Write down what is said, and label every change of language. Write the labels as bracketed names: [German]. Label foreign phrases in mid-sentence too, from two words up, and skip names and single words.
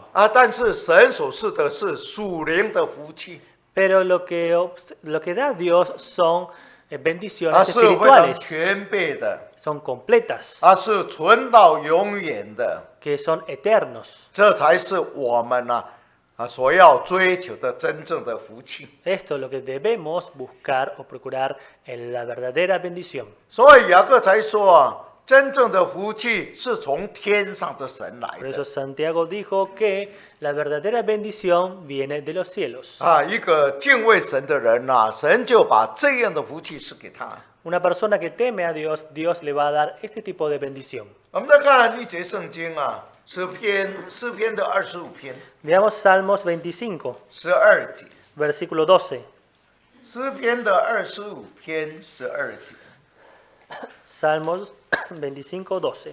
[Chinese] 啊，但是神所赐的是属灵的福气， [Spanish] Pero lo que da Dios son [Chinese] 啊， [Spanish] bendiciones [Chinese] 是非常 [Spanish] espirituales, [Chinese] 全备的， [Spanish] son completas, [Chinese] 啊，是存到永远的， [Spanish] que son eternos. [Chinese] 这才是我们所要追求的真正的福气。 [Spanish] Esto es lo que debemos buscar o procurar en la verdadera bendición. [Chinese] 所以雅各才说啊，真正的福气是从天上的神来 [Spanish] Por [Chinese] 的 [Spanish] eso Santiago dijo que la verdadera bendición viene de los cielos. [Chinese] 啊，一个敬畏神的人呐，神就把这样的福气赐给他。 [Spanish] Una persona que teme a Dios, Dios le va a dar este tipo de bendición. [Chinese] 我们再看一节圣经啊，诗篇的25篇 [Spanish] Veamos Salmos 25, [Chinese] 12 节， [Spanish] versículo 12. [Chinese] 诗篇的25篇12节 [Spanish] Salmos 25, 12.